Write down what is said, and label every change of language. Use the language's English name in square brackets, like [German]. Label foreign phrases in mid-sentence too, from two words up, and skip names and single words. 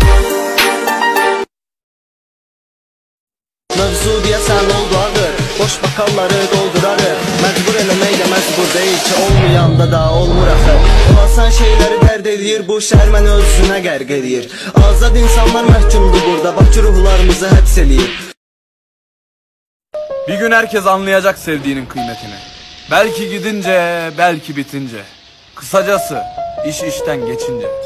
[Azerbaijani] Mövzu deyəsən oldu ağır, boş bakalları doldurarıq. Məcbur eləməklə məcbur deyil ki, olmayanda da olmur axı. Olasan şeyləri dərd edir, bu şəhər məni özünə qərq edir. Azad insanlar məhkumdur burada, Bakı ruhlarımızı həbs eləyir. [Turkish] Bir gün herkes anlayacak sevdiğinin kıymetini. Belki gidince, belki bitince. Kısacası iş işten geçince.